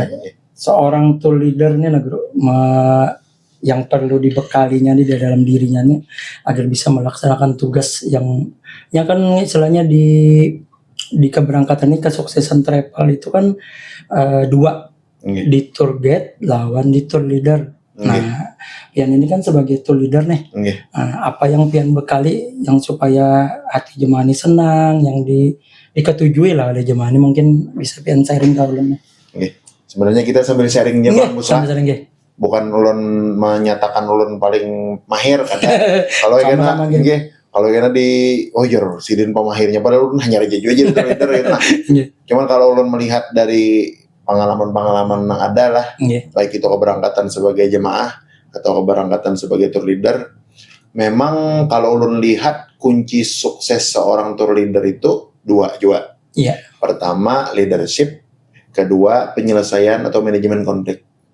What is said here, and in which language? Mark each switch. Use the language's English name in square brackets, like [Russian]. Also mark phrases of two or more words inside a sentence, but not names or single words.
[Banjar] Seorang [English] tour leader [Banjar] nih nah bro, yang perlu dibekalinya di dalam dirinya nih agar bisa melaksanakan tugas yang kan istilahnya di keberangkatan ini kesuksesan travel itu kan dua. Di [English] tour guide [Banjar] lawan di [English] tour leader. [Banjar] Nah, pian ini kan sebagai [English] tour leader [Banjar] nih. Apa yang pian bekali yang supaya hati jemaah ini senang, yang diketujui lah oleh jemaah ini mungkin bisa pian sharing ke ulun. Sebenarnya kita sambil sharingnya Bang Musa. Bukan ulun menyatakan ulun paling mahir kan. Kalau kena sidin pemahirnya padahal ulun hanya aja [English] tour leader [Banjar] gitu. Cuman kalau ulun melihat dari pengalaman yang ada lah, baik itu keberangkatan sebagai jemaah atau keberangkatan sebagai [English] tour leader, [Banjar] memang kalau ulun lihat kunci sukses seorang [English] tour leader [Banjar] itu dua juga. Pertama leadership, kedua penyelesaian atau manajemen konflik.